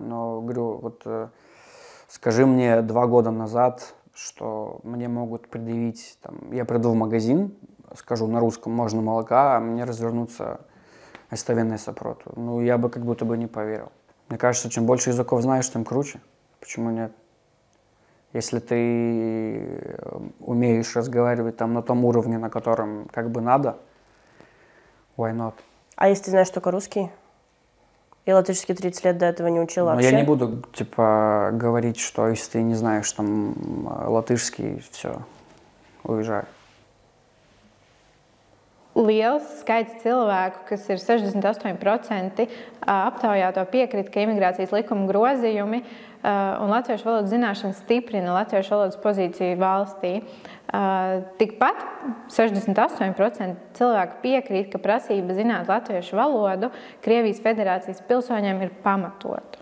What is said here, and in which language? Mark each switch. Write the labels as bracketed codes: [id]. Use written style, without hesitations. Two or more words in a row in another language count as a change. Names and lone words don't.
[ru] Но, говорю, вот скажи мне 2 года назад, что мне могут предъявить, там, я приду в магазин, скажу на русском, можно молока, а мне развернуться оставенное сопроту. Ну, я бы как будто бы не поверил. Мне кажется, чем больше языков знаешь, тем круче. Почему нет? Если ты умеешь разговаривать там на том уровне, на котором как бы надо, [en] why not? [ru] А если ты знаешь только русский? И латышский 30 лет до этого не учил вообще? Я не буду, типа, говорить, что если ты не знаешь там латышский, все, уезжай. [lv] Liels skaits cilvēku, kas ir 68%, aptaujāto piekrīt, ka imigrācijas likuma grozījumi un latviešu valodas zināšanas stiprina latviešu valodas pozīciju valstī. Tikpat 68% cilvēku piekrīt, ka prasība zināt latviešu valodu Krievijas Federācijas pilsoņiem ir pamatota.